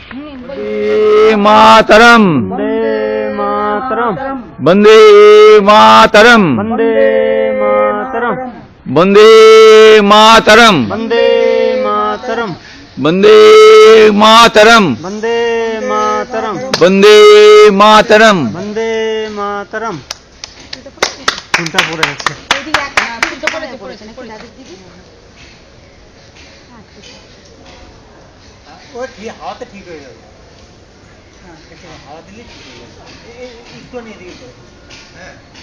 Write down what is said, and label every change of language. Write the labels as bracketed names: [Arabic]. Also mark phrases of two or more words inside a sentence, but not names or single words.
[Bangla] মাতরম বন্দে মাতরম বন্দে মাতরম বন্দে মাতরম বন্দে মাতরম বন্দে মাতরম বন্দে মাতরম বন্দে মাতরম। বন্দে মাতরম। কোনটা পড়ে আছে? ও ঠিক হাওয়াতে ঠিক হয়ে যাবে। হ্যাঁ একটু হাওয়া দিলে ঠিক হয়ে যাবে। একটু নিয়ে দিকে হ্যাঁ